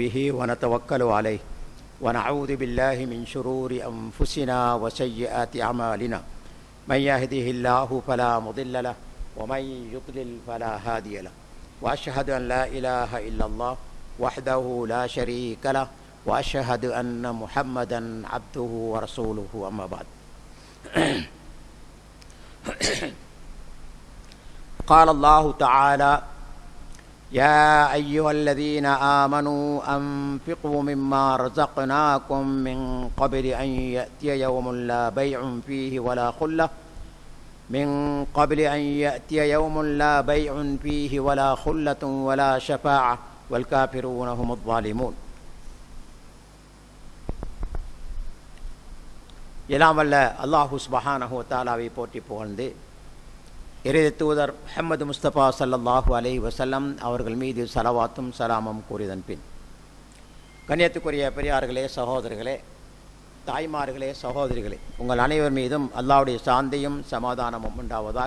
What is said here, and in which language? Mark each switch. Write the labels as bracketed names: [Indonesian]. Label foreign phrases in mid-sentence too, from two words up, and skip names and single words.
[Arabic] به ونتوكل عليه ونعوذ بالله من شرور أنفسنا وسيئات أعمالنا من يهده الله فلا مضل له ومن يضلل فلا هادي له وأشهد أن لا إله إلا الله وحده لا شريك له وأشهد أن محمدا عبده ورسوله أما بعد. قال الله تعالى يا أيها الذين آمنوا أنفقوا مما رزقناكم من قبل أن يأتي يوم لا بيع فيه ولا خلة من قبل أن يأتي يوم لا بيع فيه ولا خلة ولا شفاعة والكافرون هم الظالمون. [Tamil] எல்லாம் வல்ல அல்லாஹு [Arabic] سبحانه وتعالى [Tamil] போற்றி புகழ்ந்து இறை தூதர் முஹம்மது முஸ்தபா [Arabic] صلى الله عليه وسلم [Tamil] அவர்கள் மீது ஸலவாத்தும் ஸலாமும் கூறியதன் பின், கண்ணியத்துக்குரிய பெரியார்களே, சகோதரர்களே, தாய்மார்களே, சகோதரிகளே, உங்கள் அனைவர் மீதும் அல்லாஹ்வுடைய சாந்தியும் சமாதானமும் உண்டாவதாக.